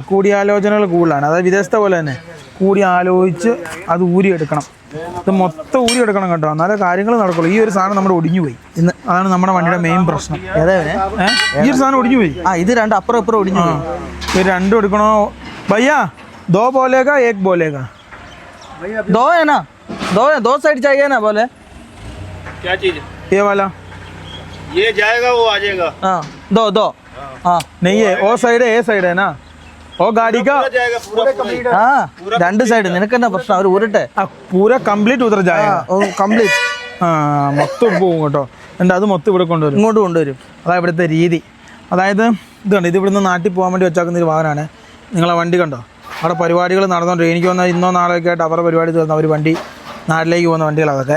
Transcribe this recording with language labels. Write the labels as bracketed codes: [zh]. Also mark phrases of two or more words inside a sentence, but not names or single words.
[ml] കൂടിയാലോചനകൾ കൂടുതലാണ്. അതായത് വിദേശത്തെ പോലെ തന്നെ കൂടി ആലോചിച്ച് അത് ഊരിയെടുക്കണം. ഇത് മൊത്തം ഊരിയെടുക്കണം കേട്ടോ, എന്നാലേ കാര്യങ്ങൾ നടക്കുള്ളൂ. ഈ ഒരു സാധനം നമ്മുടെ ഒടിഞ്ഞു പോയി ഇന്ന്. അതാണ് നമ്മുടെ വണ്ടിയുടെ മെയിൻ പ്രശ്നം. ഈ ഒരു സാധനം ഒടിഞ്ഞു പോയി. ഇത് രണ്ട് അപ്പുറം ഇപ്പുറം ഒടിഞ്ഞു പോയി. ഇത് രണ്ടും എടുക്കണോ भैया? [hi] 2 बोलेगा 1 बोलेगा? 2 है ना, 2 साइड चाहिए ना बोले? क्या चीज? ये वाला ये जाएगा वो आ जाएगा। हाँ 2 हाँ नहीं है, वो साइड है, ये साइड है ना, वो गाड़ी का जाएगा पूरा कंप्लीट। [ml] हाँ 2 സൈഡ്. നിനക്കെന്നാ പ്രശ്നം? അവർ ഊരട്ടെ. [hi] पूरा कंप्लीट उधर जाएगा. [ml] കംപ്ലീറ്റ്. മൊത്തം പോകും കേട്ടോ. എന്നിട്ട് അത് മൊത്തം ഇവിടെ കൊണ്ടുവരും, ഇങ്ങോട്ട് കൊണ്ടുവരും. അതാ ഇവിടുത്തെ രീതി. അതായത് ഇത് കണ്ടോ, ഇത് ഇവിടുന്ന് നാട്ടിൽ പോകാൻ വേണ്ടി വെച്ചാക്കുന്ന ഒരു വാഹനമാണ്. നിങ്ങളെ വണ്ടി കണ്ടോ, അവിടെ പരിപാടികൾ നടന്നുകൊണ്ടിരിക്കും. എനിക്ക് വന്നാൽ ഇന്നോ നാളെയൊക്കെ ആയിട്ട് അവരുടെ പരിപാടി തീർന്ന അവർ വണ്ടി നാട്ടിലേക്ക് പോകുന്ന വണ്ടികളതൊക്കെ.